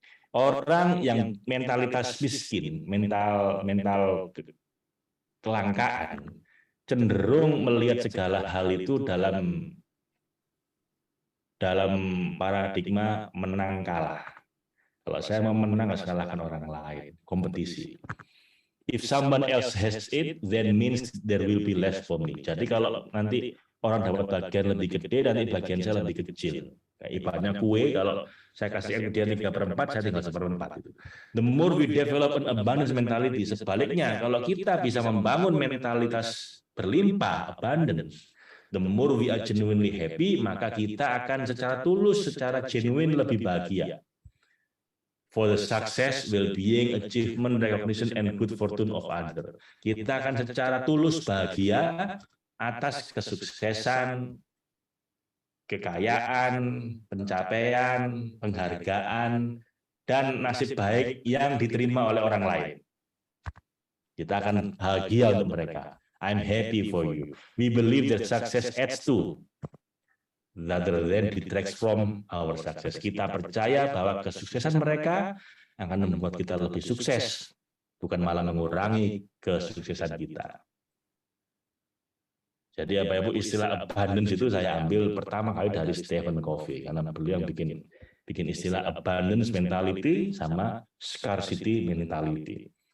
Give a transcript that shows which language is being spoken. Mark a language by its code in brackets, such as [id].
[id] Orang yang mentalitas miskin, mental kelangkaan, cenderung melihat segala hal itu dalam paradigma menang kalah. Kalau saya mau menang harus kalahkan orang lain, kompetisi. [en] If someone else has it, then means there will be less for me. [id] Jadi kalau nanti orang dapat bagian lebih gede, nanti bagian saya lebih kecil. Kayak ibaratnya kue, kalau saya kasih ke dia 3/4, saya tinggal 1/4. [en] The more we develop an abundance mentality, [id] sebaliknya kalau kita bisa membangun mentalitas berlimpah, abundance, [en] the more we are genuinely happy, [id] maka kita akan secara tulus, secara genuine lebih bahagia. [en] For the success, well-being, achievement, recognition, and good fortune of others. [id] Kita akan secara tulus bahagia atas kesuksesan, kekayaan, pencapaian, penghargaan, dan nasib baik yang diterima oleh orang lain. Kita akan bahagia untuk mereka. [en] I'm happy for you. We believe that success adds to, rather than detracts from our success. [id] Kita percaya bahwa kesuksesan mereka akan membuat kita lebih sukses, bukan malah mengurangi kesuksesan kita. Jadi apa Ibu, istilah abundance itu saya ambil pertama kali dari Stephen Covey, karena beliau yang bikin istilah abundance mentality sama scarcity mentality.